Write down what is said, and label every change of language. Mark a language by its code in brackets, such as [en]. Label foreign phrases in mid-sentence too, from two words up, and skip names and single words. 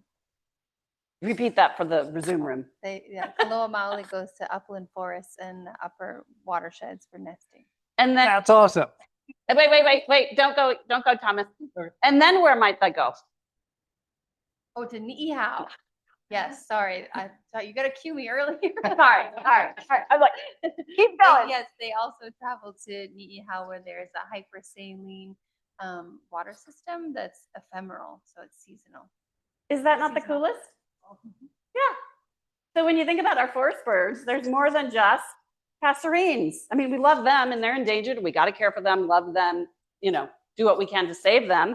[en] Repeat that for the Zoom room. Kaua'i Maoli goes to upland forests and upper watersheds for nesting. And then That's awesome. wait, don't go, Thomas. And then where might they go? Oh, to ʻIʻa. Yes, sorry. I thought you got to cue me earlier. All right. I'm like, keep going. Yes, they also travel to ʻIʻa where there's a hypersaline water system that's ephemeral, so it's seasonal. Is that not the coolest? Yeah. So when you think about our forest birds, there's more than just passerines. I mean, we love them and they're endangered. We got to care for them, love them, you know, do what we can to save them.